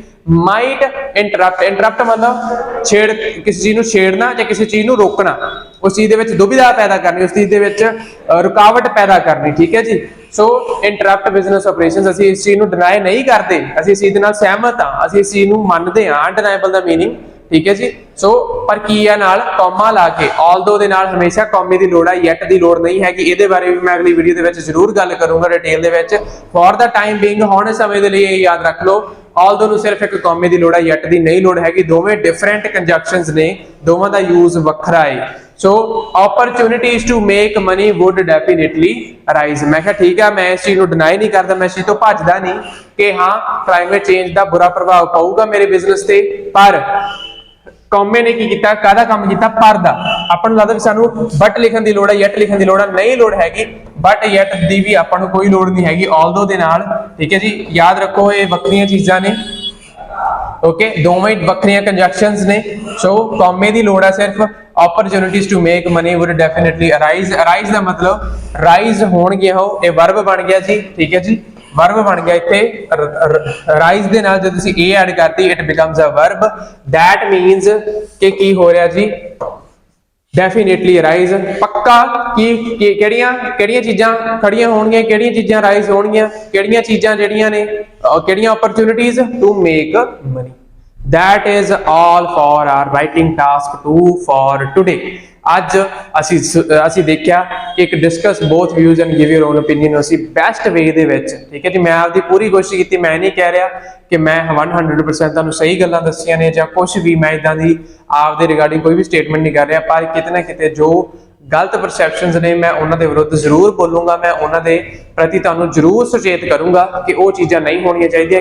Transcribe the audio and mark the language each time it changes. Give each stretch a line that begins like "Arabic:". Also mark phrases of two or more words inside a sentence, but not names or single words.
English: might interrupt
Punjabi: ਮਤਲਬ ਕਿਸੇ ਚੀਜ਼ ਨੂੰ ਛੇੜਨਾ ਜਾਂ ਕਿਸੇ ਚੀਜ਼ ਨੂੰ ਰੋਕਣਾ, ਉਸ ਚੀਜ਼ ਦੇ ਵਿੱਚ ਦੁਬਿਧਾ ਪੈਦਾ ਕਰਨੀ, ਉਸ ਚੀਜ਼ ਦੇ ਵਿੱਚ ਰੁਕਾਵਟ ਪੈਦਾ ਕਰਨੀ, ਠੀਕ ਹੈ ਜੀ।
English: so interrupt business operations,
Punjabi: ਅਸੀਂ ਇਸ ਚੀਜ਼ ਨੂੰ ਡਿਨਾਈ ਨਹੀਂ ਕਰਦੇ, ਅਸੀਂ ਇਸ ਚੀਜ਼ ਦੇ ਨਾਲ ਸਹਿਮਤ ਹਾਂ, ਅਸੀਂ ਇਸ ਚੀਜ਼ ਨੂੰ ਮੰਨਦੇ ਹਾਂ। ਅਨਡਿਨਾਈਬਲ ਦਾ ਮੀਨਿੰਗ ਠੀਕ ਹੈ ਜੀ। ਸੋ ਪਰ ਕੀ ਹੈ ਨਾਲ ਕੌਮਾ ਲਾ ਕੇ ਆਲਦੋ ਦੇ ਨਾਲ ਹਮੇਸ਼ਾ ਕੌਮੇ ਦੀ ਲੋੜ ਹੈ, ਯੈਟ ਦੀ ਲੋੜ ਨਹੀਂ ਹੈਗੀ। ਇਹਦੇ ਬਾਰੇ ਵੀ ਮੈਂ ਅਗਲੀ ਵੀਡੀਓ ਦੇ ਵਿੱਚ ਜ਼ਰੂਰ ਗੱਲ ਕਰੂੰਗਾ ਡਿਟੇਲ ਦੇ ਵਿੱਚ।
English: for the time being
Punjabi: ਹੁਣ ਸਮੇਂ ਦੇ ਲਈ ਇਹ ਯਾਦ ਰੱਖ ਲਓ, ऑल्दो ਨੂੰ ਸਿਰਫ ਇੱਕ ਕੌਮੇ ਦੀ ਲੋੜ ਹੈ, ਯਟ ਦੀ ਨਹੀਂ ਲੋੜ ਹੈਗੀ। ਦੋਵੇਂ
English: different conjunctions
Punjabi: ਨੇ, ਦੋਵਾਂ ਦਾ ਯੂਜ਼ ਵੱਖਰਾ ਹੈ।
English: ਸੋ opportunities to make money would definitely arise।
Punjabi: ਮੈਂ ਕਿਹਾ ਠੀਕ ਹੈ, ਮੈਂ ਇਸ ਚੀਜ਼ ਨੂੰ ਡਿਨਾਈ ਨਹੀਂ ਕਰਦਾ, ਮੈਂ ਇਸ ਚੀਜ਼ ਤੋਂ ਭੱਜਦਾ ਨਹੀਂ ਕਿ ਹਾਂ
English: climate change
Punjabi: ਦਾ ਬੁਰਾ ਪ੍ਰਭਾਵ ਪਊਗਾ ਮੇਰੇ ਬਿਜ਼ਨਸ ਤੇ। ਪਰ ਕੌਮੇ ਨੇ ਕੀ ਕੀਤਾ, ਕਾਹਦਾ ਕੰਮ ਕੀਤਾ, ਪਰ ਦਾ। ਆਪਾਂ ਨੂੰ ਲੱਗਦਾ ਵੀ ਸਾਨੂੰ ਬਟ ਲਿਖਣ ਦੀ ਲੋੜ ਹੈ, ਯਟ ਲਿਖਣ ਦੀ ਲੋੜ ਹੈ, ਨਹੀਂ ਲੋੜ ਹੈਗੀ।
English: but yet
Punjabi: ਦੀ ਵੀ ਆਪਾਂ ਨੂੰ ਕੋਈ ਲੋੜ ਨਹੀਂ ਹੈਗੀ ਆਲਦੋ ਦੇ ਨਾਲ, ਠੀਕ ਹੈ ਜੀ। ਯਾਦ ਰੱਖੋ ਇਹ ਵੱਖਰੀਆਂ ਚੀਜ਼ਾਂ ਨੇ, ਓਕੇ, ਦੋਵੇਂ ਵੱਖਰੀਆਂ ਕੰਜੰਕਸ਼ਨਸ ਨੇ। ਸੋ ਕੌਮੇ ਦੀ ਲੋੜ ਹੈ ਸਿਰਫ,
English: opportunities to make money would definitely arise।
Punjabi: arise ਦਾ ਮਤਲਬ ਰਾਈਜ਼ ਹੋਣਗੇ, ਉਹ ਇਹ ਵਰਬ ਬਣ ਗਿਆ ਜੀ, ਠੀਕ ਹੈ ਜੀ। ਵਰਬ ਬਣ ਗਿਆ ਇੱਥੇ ਰਾਈਜ਼ ਦੇ ਨਾਲ ਜਦੋਂ ਤੁਸੀਂ ਇਹ ਐਡ ਕਰਤੀ
English: it becomes a verb. that means
Punjabi: ਕਿ ਕੀ ਹੋ ਰਿਹਾ ਜੀ,
English: definitely rise
Punjabi: ਪੱਕਾ। ਕੀ ਕਿਹੜੀਆਂ ਚੀਜ਼ਾਂ ਖੜੀਆਂ ਹੋਣਗੀਆਂ, ਕਿਹੜੀਆਂ ਚੀਜ਼ਾਂ ਰਾਈਜ਼ ਹੋਣਗੀਆਂ, ਕਿਹੜੀਆਂ ਚੀਜ਼ਾਂ ਜਿਹੜੀਆਂ ਨੇ, ਕਿਹੜੀਆਂ
English: opportunities to make money। that is all for our writing task 2 for today।
Punjabi: ਅੱਜ ਅਸੀਂ ਦੇਖਿਆ ਕਿ ਇੱਕ
English: discuss both views and give your own opinion
Punjabi: ਅਸੀਂ
English: best way
Punjabi: ਦੇ ਵਿੱਚ, ਠੀਕ ਹੈ ਜੀ। ਮੈਂ ਆਪਦੀ ਪੂਰੀ ਕੋਸ਼ਿਸ਼ ਕੀਤੀ, ਮੈਂ ਨਹੀਂ ਕਹਿ ਰਿਹਾ ਕਿ ਮੈਂ 100% ਤੁਹਾਨੂੰ ਸਹੀ ਗੱਲਾਂ ਦੱਸੀਆਂ ਨੇ ਜਾਂ ਕੁਝ ਵੀ, ਮੈਂ ਇਦਾਂ ਦੀ ਆਪਦੇ ਰਿਗਾਰਡਿੰਗ ਕੋਈ ਵੀ ਸਟੇਟਮੈਂਟ ਨਹੀਂ ਕਰ ਰਿਹਾ। ਪਰ ਕਿਤੇ ਨਾ ਕਿਤੇ ਜੋ ਗਲਤ ਪਰਸੈਪਸ਼ਨਸ ਨੇ ਮੈਂ ਉਹਨਾਂ ਦੇ ਵਿਰੁੱਧ ਜ਼ਰੂਰ ਬੋਲੂੰਗਾ, ਮੈਂ ਉਹਨਾਂ ਦੇ ਪ੍ਰਤੀ ਤੁਹਾਨੂੰ ਜ਼ਰੂਰ ਸੁਚੇਤ ਕਰੂੰਗਾ ਕਿ ਉਹ ਚੀਜ਼ਾਂ ਨਹੀਂ ਹੋਣੀਆਂ ਚਾਹੀਦੀਆਂ।